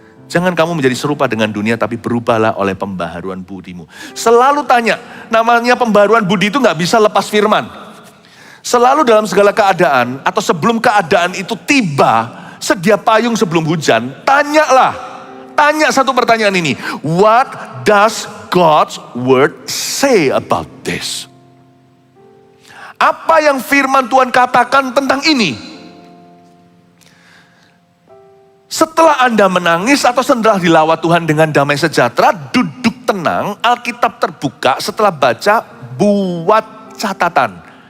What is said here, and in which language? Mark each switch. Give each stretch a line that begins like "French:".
Indonesian: Jangan kamu menjadi serupa dengan dunia, tapi berubahlah oleh pembaharuan budimu. Selalu tanya, namanya pembaharuan budi itu gak bisa lepas firman. Selalu dalam segala keadaan atau sebelum keadaan itu tiba, sedia payung sebelum hujan, tanya satu pertanyaan ini.
English: What does God's word say about this?
Indonesian: Apa yang firman Tuhan katakan tentang ini? Setelah Anda menangis atau setelah dilawat Tuhan dengan damai sejahtera, duduk tenang, Alkitab terbuka, setelah baca, buat catatan.